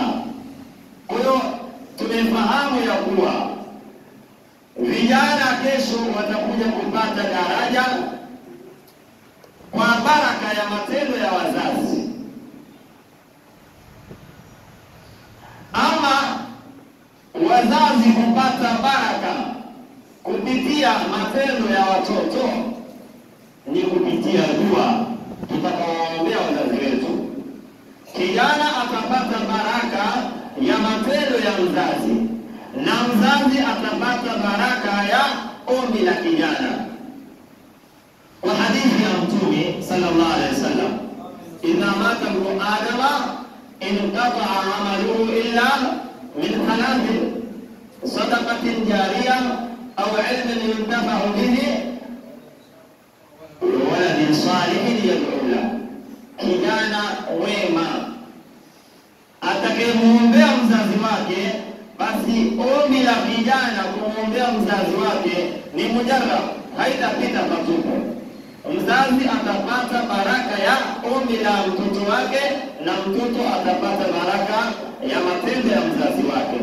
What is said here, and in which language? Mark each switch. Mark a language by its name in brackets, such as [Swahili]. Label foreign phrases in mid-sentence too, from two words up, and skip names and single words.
[Swahili] Kwa hiyo tumefahamu ya kuwa vijana kesho watakuja kupata daraja kwa baraka ya matendo ya wazazi, ama wazazi kupata baraka kupitia matendo ya watoto ni kupitia dua tutakaowaombea wazazi wetu. Kijana atapata baraka ya matendo ya mzazi na mzazi atapata baraka ya ombi la kijana. Kwa hadithi ya Mtume [Arabic] صلى الله عليه وسلم إذا مات ابن آدم انقطع عمله إلا من ثلاث صدقة جارية أو علم ينتفع به وولد صالح يدعو له. [Swahili] Kijana wema atakayemuombea mzazi wake, basi ombi la kijana kumwombea mzazi wake ni mujarrab, haitapita patupu. Mzazi atapata baraka ya ombi la mtoto wake na mtoto atapata baraka ya matendo ya mzazi wake.